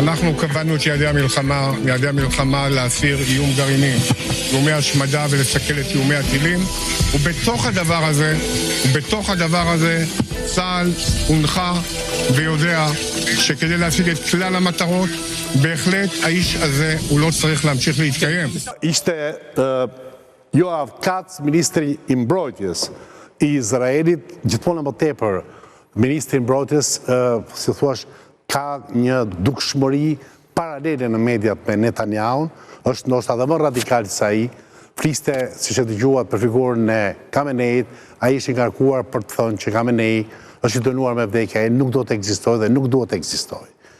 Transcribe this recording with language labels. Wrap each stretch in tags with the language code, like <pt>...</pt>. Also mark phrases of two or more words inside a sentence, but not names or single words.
<he>אנחנו קבענו את יעדי המלחמה להסיר איום גרעיני, איומי השמדה ולסכל את איומי הטילים, ובתוך הדבר הזה צה"ל הונחה ויודע שכדי להשיג את כלל המטרות, בהחלט האיש הזה הוא לא צריך להמשיך להתקיים.</he> <sq>Ishte Joav Katz, ministri i mbrojtjes i Izraelit, gjithmonë më tepër, ministri i mbrojtjes, si thuash, ka një dukshmëri paralele në mediat me Netanyahu, është ndoshta edhe më radikal se ai, fliste, siç e dëgjuat, për figurën e Khameneit, ai ishte ngarkuar për të thënë që Khamenei është i dënuar me vdekje, ai nuk do të ekzistojë dhe nuk duhet të ekzistojë.</sq>